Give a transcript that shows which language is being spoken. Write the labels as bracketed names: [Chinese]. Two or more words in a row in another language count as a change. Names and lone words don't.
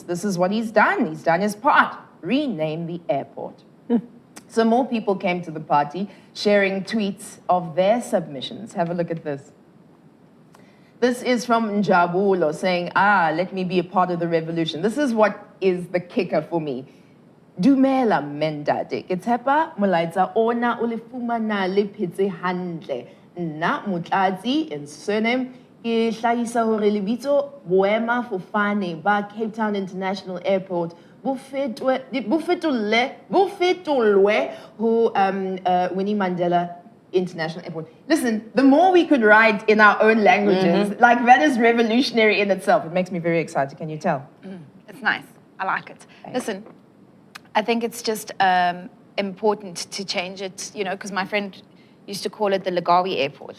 [English] This is what he's done. He's done his part. Rename the airport. So more people came to the party, sharing tweets of their submissions. Have a look at this. This is from Njabulo saying, let me be a part of the revolution. This is what is the kicker for me. [Southern Sotho] Dumela mendade. Ke tshepa molaetsa ona o le fumana le phetse hantle. Nna Motlatsi [English] in surname [Southern Sotho] ke hlahisa hore lebitso boema fofane ba Cape Town International Airport bo fetolwe ho Winnie Mandela International Airport. [English] Listen, the more we could write in our own languages, like that is revolutionary in itself. It makes me very excited. Can you tell? It's nice. I like it. Listen, I think it's just important to change it, because my friend used to call it the Lagawi Airport.